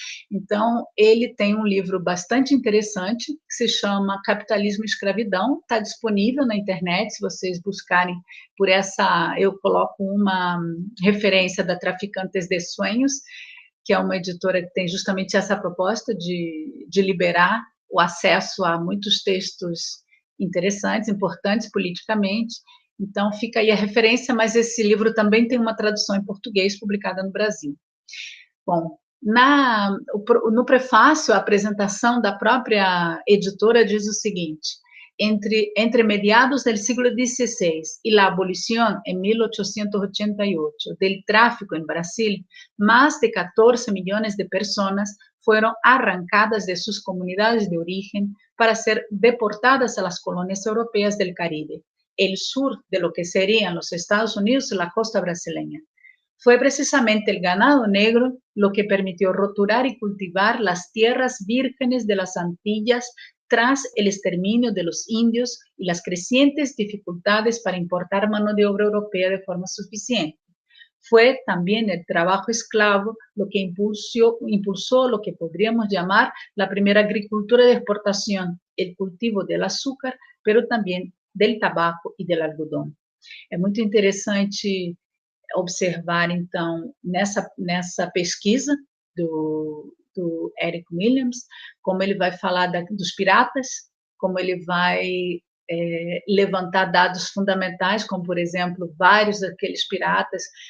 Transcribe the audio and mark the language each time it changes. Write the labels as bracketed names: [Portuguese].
[Portuguese] Então, ele tem um livro bastante interessante, que se chama Capitalismo e Escravidão, está disponível na internet, se vocês buscarem por essa, eu coloco uma referência da Traficantes de Sueños, que é uma editora que tem justamente essa proposta de liberar o acesso a muitos textos interessantes, importantes politicamente. Então, fica aí a referência, mas esse livro também tem uma tradução em português publicada no Brasil. Bom, no prefácio, a apresentação da própria editora diz o seguinte: [Spanish] entre mediados del siglo XVI y la abolición en 1888 del tráfico en Brasil, más de 14 millones de personas fueron arrancadas de sus comunidades de origen para ser deportadas a las colonias europeas del Caribe, el sur de lo que serían los Estados Unidos y la costa brasileña. Fue precisamente el ganado negro lo que permitió roturar y cultivar las tierras vírgenes de las Antillas tras el exterminio de los indios y las crecientes dificultades para importar mano de obra europea de forma suficiente. Fue también el trabajo esclavo lo que impulsó lo que podríamos llamar la primera agricultura de exportación, el cultivo del azúcar, pero también del tabaco y del algodón. [Portuguese] É muito interessante observar, então, nessa pesquisa do Eric Williams, como ele vai falar dos piratas, como ele vai levantar dados fundamentais, como, por exemplo, vários daqueles piratas